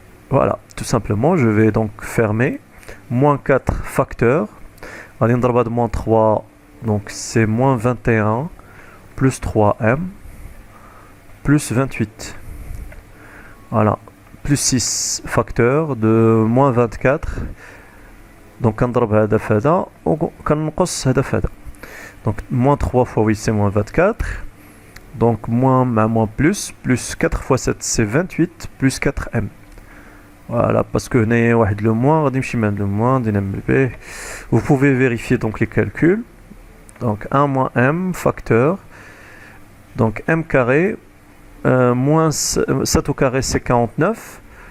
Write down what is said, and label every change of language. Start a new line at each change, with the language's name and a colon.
French: Voilà, tout simplement, je vais donc fermer. Moins 4 facteur. Allez, on de moins 3, donc c'est moins 21 plus 3m plus 28. Voilà, plus 6 facteur de moins 24.
Arabic: Donc, كنضرب هذا في هذا وكنقص هذا في هذا.
French: Donc, moins 3 fois 8, c'est moins 24. Donc, moins plus 4 fois 7, c'est 28, plus 4m. Voilà, parce que le moins, le moins, vous pouvez vérifier donc les calculs. Donc, 1 moins m facteur. Donc, m carré, moins 7 au carré, c'est 49.